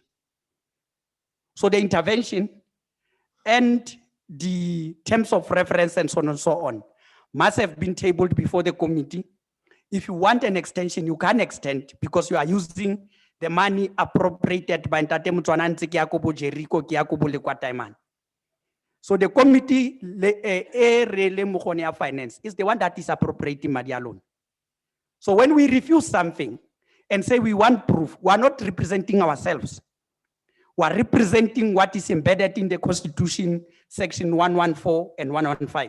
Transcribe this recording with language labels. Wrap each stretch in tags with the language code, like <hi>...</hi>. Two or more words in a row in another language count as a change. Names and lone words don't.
<en>So the intervention and the terms of reference and so on and so on must have been tabled before the committee. If you want an extension, you can extend because you are using the money appropriated by Ntate Mutswana ntse ke Yakobo Jericho ke Yakobo Lekwataiman. So the committee finance is the one that is appropriating money alone. So when we refuse something and say we want proof, we are not representing ourselves. We are representing what is embedded in the Constitution, section 114 and 115.</en>